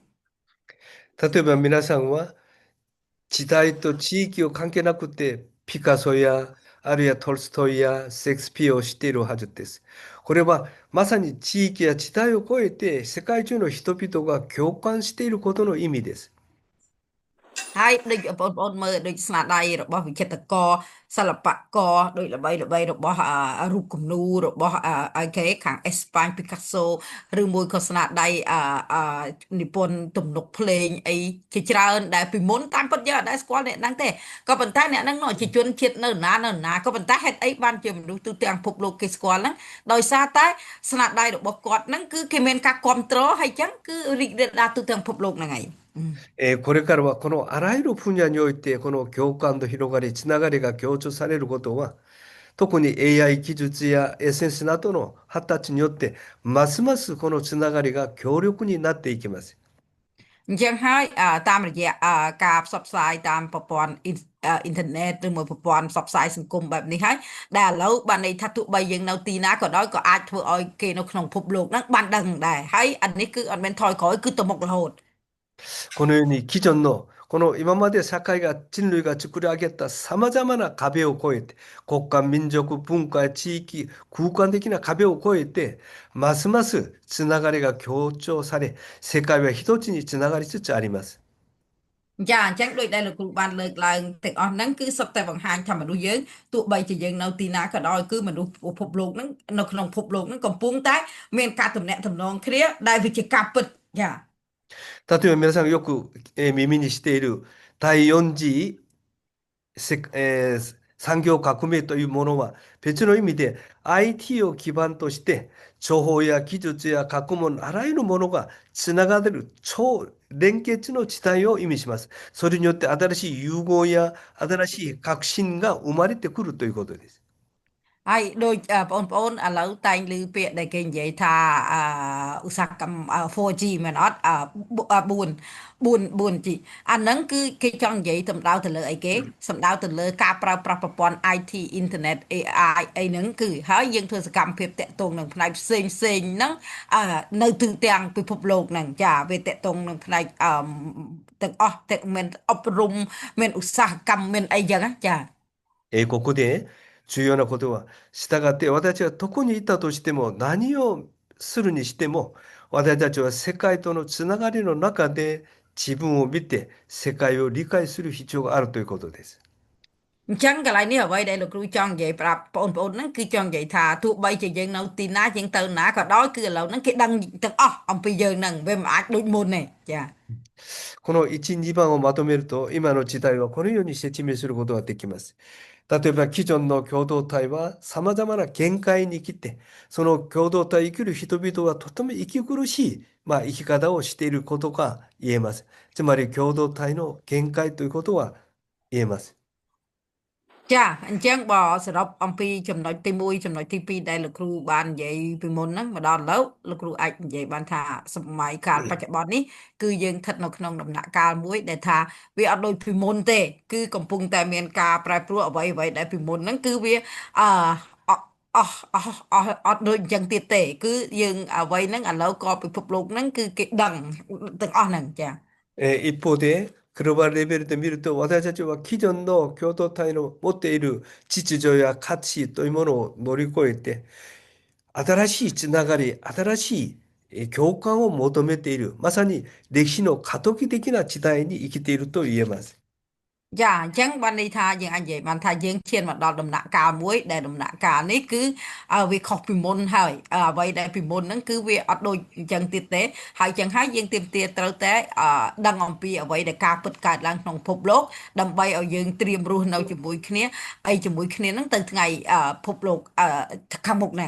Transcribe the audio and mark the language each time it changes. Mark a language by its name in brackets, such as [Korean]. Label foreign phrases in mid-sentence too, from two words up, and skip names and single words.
[Japanese] 例えば皆さんは時代と地域を関係なくてピカソやあるいはトルストイやシェイクスピアを知っているはずです。これはまさに地域や時代を超えて世界中の人々が共感していることの意味です。 [Khmer] ហើយដូចបងប្អូនមើលដូចស្នាដៃរបស់វិចិត្រករសិល្បករដូចល្បីរបស់រូបគំនូររបស់អីគេខាងអេស្ប៉ាញពីកាសូឬមួយក៏ស្នាដៃនិពន្ធទំនុកភ្លេងអីជាច្រើនដែលពីមុនតាមពិតយើងអត់ដែលស្គាល់អ្នកហ្នឹងទេក៏ប៉ុន្តែអ្នកហ្នឹងជាជនជាតិនៅណាក៏ប៉ុន្តែហេតុអីបានជាមនុស្សទូទាំងពិភពលោកគេស្គាល់ហ្នឹងដោយសារតែស្នាដៃរបស់គាត់ហ្នឹងគឺគេមានការគ្រប់គ្រងហើយអញ្ចឹងគឺរីករាលដាលទូទាំងពិភពលោកហ្នឹងហើយ [Japanese] これからはこのあらゆる分野においてこの共感の広がり、つながりが強調されることは、特に AI 技術や SNS などの発達によって、ますますこのつながりが強力になっていきます。 [Khmer] អញ្ចឹងហើយតាមរយៈការផ្សព្វផ្សាយតាមប្រព័ន្ធអ៊ីនធឺណិតឬមួយប្រព័ន្ធផ្សព្វផ្សាយសង្គមបែបនេះហើយដែលឥឡូវបានន័យថាទោះបីយើងនៅទីណាក៏ដោយក៏អាចធ្វើឲ្យគេនៅក្នុងពិភពលោកហ្នឹងបានដឹងដែរហើយអានេះគឺអត់មានថយក្រោយគឺទៅមុខរហូត [Japanese] このように既存のこの今まで人類が作り上げた様々な壁を越えて、国家、民族、文化、地域、空間的な壁を越えて、ますますつながりが強調され、世界は一つにつながりつつあります。 [Khmer] ចាអញ្ចឹងដូចដែលលោកគ្រូបានលើកឡើងទាំងអស់ហ្នឹងគឺសុទ្ធតែបង្ហាញថាមនុស្សយើងទោះបីជាយើងនៅទីណាក៏ដោយគឺមនុស្សពិភពលោកហ្នឹងនៅក្នុងពិភពលោកហ្នឹងកំពុងតែមានការទំនាក់ទំនងគ្នាដែលវាជាការពិតចា [Japanese] 例えば皆さんがよく耳にしている第4次産業革命というものは別の意味で IT を基盤として情報や技術や学問あらゆるものがつながる超連結の地帯を意味します。それによって新しい融合や新しい革新が生まれてくるということです。 [Khmer] ហើយដូចបងប្អូនឥឡូវតែងឮពាក្យដែលគេនិយាយថាឧស្សាហកម្ម 4G មែនអត់4G អាហ្នឹងគឺគេចង់និយាយសំដៅទៅលើអីគេសំដៅទៅលើការប្រើប្រាស់ប្រព័ន្ធ [English] IT Internet AI [Khmer] អីហ្នឹងគឺហើយយើងធ្វើសកម្មភាពតាក់ទងនឹងផ្នែកផ្សេងហ្នឹងនៅទូទាំងពិភពលោកហ្នឹងចាវាតាក់ទងនឹងផ្នែកទាំងអស់ទាំងមានអប់រំមានឧស្សាហកម្មមានអីចឹងណាចា [Japanese] ここで重要なことは、したがって私たちはどこにいたとしても何をするにしても、私たちは世界とのつながりの中で自分を見て世界を理解する必要があるということです。 [Khmer] អញ្ចឹងកន្លែងនេះអ្វីដែលលោកគ្រូចង់និយាយប្រាប់បងប្អូនហ្នឹងគឺចង់និយាយថាទោះបីជាយើងនៅទីណាយើងទៅណាក៏ដោយគឺឥឡូវហ្នឹងគេដឹងទាំងអស់អំពីយើងហ្នឹងវាមិនអាចដូចមុនទេចា [Japanese] この1、2番をまとめると、今の時代はこのように説明することができます。例えば、既存の共同体は様々な限界に来て、その共同体を生きる人々はとても息苦しい、生き方をしていることが言えます。つまり、共同体の限界ということは言えます。 [Khmer] ចាអញ្ចឹងបើសរុបអំពីចំណុចទី1ចំណុចទី2ដែលលោកគ្រូបាននិយាយពីមុនហ្នឹងមកដល់ឥឡូវលោកគ្រូអាចនិយាយបានថាសម័យកាលបច្ចុប្បន្ននេះគឺយើងស្ថិតនៅក្នុងដំណាក់កាលមួយដែលថាវាអត់ដូចពីមុនទេគឺកំពុងតែមានការប្រែប្រួលអ្វីដែលពីមុនហ្នឹងគឺវាអអអត់ដូចអញ្ចឹងទៀតទេគឺយើងអ្វីហ្នឹងឥឡូវក៏ពិភពលោកហ្នឹងគឺគេដឹងទាំងអស់ហ្នឹងចា [Japanese] 一方で、グローバルレベルで見ると、私たちは既存の共同体の持っている秩序や価値というものを乗り越えて、新しいつながり、新しい共感を求めている、まさに歴史の過渡期的な時代に生きていると言えます。 [Khmer] ចាអញ្ចឹងបានន័យថាយើងអាចនិយាយបានថាយើងឈានមកដល់ដំណាក់កាលមួយដែលដំណាក់កាលនេះគឺវាខុសពីមុនហើយអ្វីដែលពីមុនហ្នឹងគឺវាអត់ដូចអញ្ចឹងទៀតទេហើយអញ្ចឹងហើយយើងទាមទារត្រូវតែដឹងអំពីអ្វីដែលការពិតកើតឡើងក្នុងពិភពលោកដើម្បីឲ្យយើងត្រៀមរស់នៅជាមួយគ្នាអីជាមួយគ្នាហ្នឹងទៅថ្ងៃពិភពលោកខាងមុខហ្នឹង